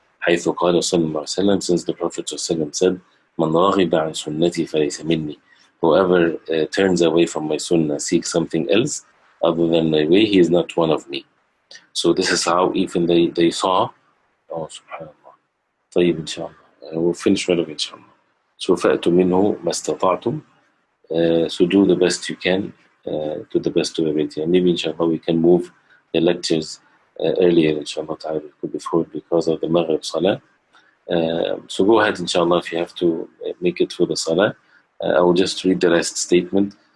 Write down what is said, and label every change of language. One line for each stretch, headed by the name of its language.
Arabic: حيث قال صلى الله عليه وسلم,
English: since the Prophet صلى الله عليه وسلم said,
Arabic: من رغب عن سنتي فليس مني,
English: whoever turns away from my sunnah, seeks something else other than my way, he is not one of me. So this is how even they saw.
Arabic: Oh subhanallah. طيب إن شاء الله.
English: We'll finish right away
Arabic: إن شاء الله.
English: So
Arabic: فأتوا منه ما استطعتم.
English: So do the best you can, to the best of ability. And maybe inshallah we can move the lectures earlier inshallah ta'ala before, because of the Maghrib Salah. So go ahead inshallah if you have to make it for the Salah. I will just read the last statement.